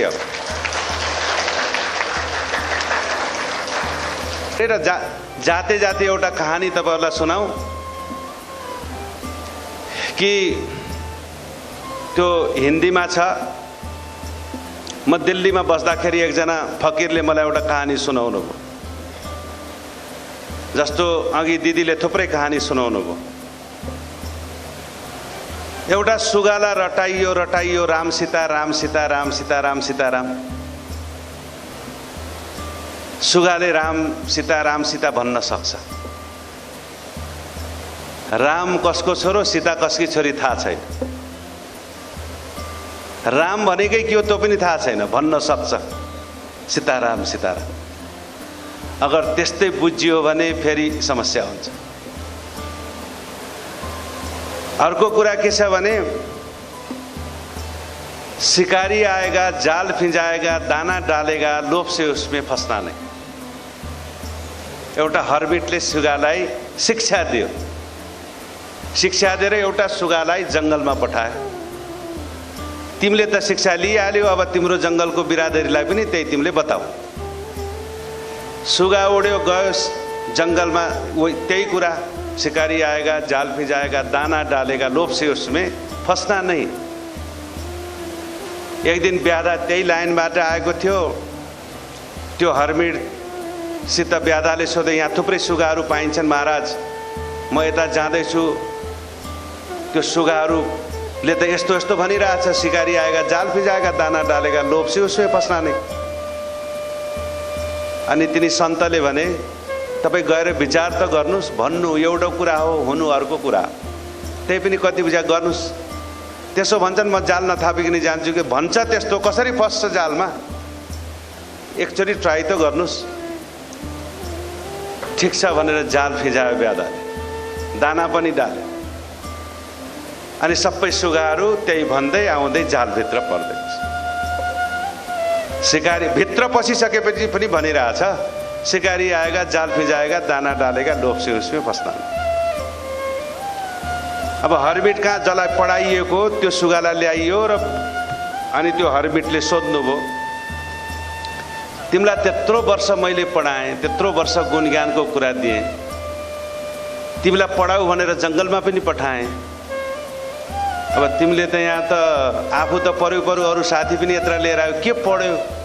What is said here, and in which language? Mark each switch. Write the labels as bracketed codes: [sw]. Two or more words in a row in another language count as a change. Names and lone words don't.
[ne] अब जाते जाते एउटा कहानी तपाईहरुलाई सुनाऊ कि त्यो हिन्दीमा छ। म दिल्लीमा बस्दाखेरि एकजना फकीरले मलाई एउटा कहानी सुनाउनु भयो, जस्तो अघि दिदीले थुप्रै कहानी सुनाउनु भयो। एउटा सुगाला रटाइयो रटाइयो राम सीता राम सीता राम सीता राम सीता राम। सुगाले राम सीता भन्न सक्छ। राम कसको छोरो, सीता कसकी छोरी थाहा छैन। राम भनेकै के हो त्यो पनि थाहा छैन, भन्न सक्छ सीताराम सीताराम। अगर त्यस्तै बुझियो भने फेरि समस्या हुन्छ। अर्को कुरा के छ भने, [hi] शिकारी आएगा, जाल फिंजाएगा, दाना डालेगा, लोभ से उसमें फंसना नहीं। [ne] एउटा हर्बिटले सुगालाई शिक्षा दियो, शिक्षा दिएर एउटा सुगालाई जंगलमा पठायो। तिमीले त शिक्षा लिइहाल्यो, अब तिम्रो जंगलको बिरादरीलाई पनि त्यही तिमीले बताऊ। सुगा उड्यो गयो जंगलमा, त्यही कुरा, [hi] शिकारी आएगा, जाल फिंजाएगा, दाना डालेगा, लोभ से उसमें फंसना नहीं। [ne] एक दिन ब्याधा त्यही लाइनबाट आएको थियो। त्यो हर्मिटसित ब्याधाले सोधे, यहाँ थुप्रै सुगाहरू पाइन्छन् महाराज, म यता जाँदैछु। त्यो सुगाहरूले त यस्तो यस्तो भनिरहेछ, [hi] शिकारी आएगा, जाल फिंजाएगा, दाना डालेगा, लोभ से उसमें फंसना नहीं। [ne] अनि तिनी सन्तले भने, तपाईँ गएर विचार त गर्नुस्, भन्नु एउटा कुरा हो, हुनु अर्को कुरा। त्यही पनि कति विचार गर्नुस्। त्यसो भन्छन् म जाल नथापिकन जान्छु कि, भन्छ त्यस्तो, कसरी फस्छ जालमा, एकचोटि ट्राई त गर्नुस्। ठिक छ भनेर जाल फिजायो ब्याधाले, दाना पनि डाले। अनि सबै सुगाहरू त्यही भन्दै आउँदै जालभित्र पर्दै। शिकारी भित्र पसिसकेपछि पनि भनिरहेछ, [hi] शिकारी आएगा, जाल फिजाएगा, दाना डालेगा, लोभ से उसमें फंसना नहीं। [ne] अब हर्बिट कहाँ जसलाई पढाइएको त्यो सुगालाई ल्याइयो र अनि त्यो हर्बिटले सोध्नुभयो, तिमीलाई त्यत्रो वर्ष मैले पढाएँ, त्यत्रो वर्ष गुणज्ञानको कुरा दिएँ, तिमीलाई पढाऊ भनेर जङ्गलमा पनि पठाएँ, अब तिमीले त यहाँ त आफू त पढ्यो अरू साथी पनि यत्र लिएर आयो, के पढ्यो?